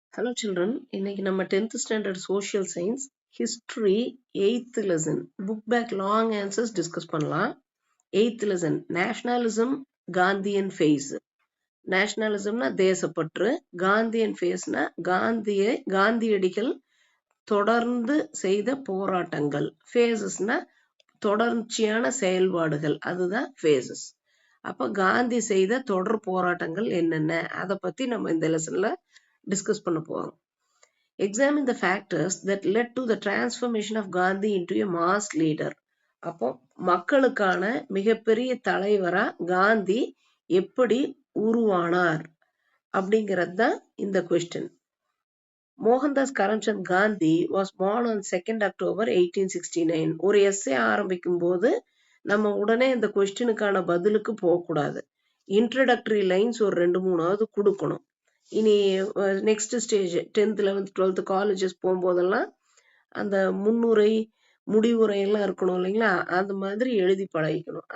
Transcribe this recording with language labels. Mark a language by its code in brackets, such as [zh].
[en] Hello children, [ta] இன்னைக்கு நம்ம [en] 10th standard social science history 8th lesson book back long answers discuss பண்ணலாம். 8th lesson nationalism Gandhian phase. [ta] nationalismனா தேசப்பற்று, Gandhian phaseனா காந்தியடிகள் தொடர்ந்து செய்த போராட்டங்கள், phasesனா தொடர்ச்சியான செயல்பாடுகள், அதுதான் phases. அப்ப காந்தி செய்த தொடர் போராட்டங்கள் என்னென்ன அதை பத்தி நம்ம இந்த லெசன்ல discuss பண்ண போறோம். [en] Examine the factors that led to the transformation of Gandhi into a mass leader. [ta] அப்போ மக்களுக்கான மிகப்பெரிய தலைவரா காந்தி எப்படி உருவானார் அப்படிங்கிறது தான் இந்த question. [en] Mohandas Karamchand Gandhi was born on 2nd October 1869. [ta] ஒரு எஸ்ஸே ஆரம்பிக்கும் போது நம்ம உடனே இந்த கொஸ்டினுக்கான பதிலுக்கு போகக்கூடாது. இன்ட்ரடக்டரி லைன்ஸ் ஒரு 2-3 கொடுக்கணும். இனி next stage 10th 11th 12th colleges போகும்போதெல்லாம் அந்த முன்னுரை முடிவுரை எல்லாம் இருக்கணும் இல்லைங்களா, அந்த மாதிரி எழுதி பழகிக்கணும்.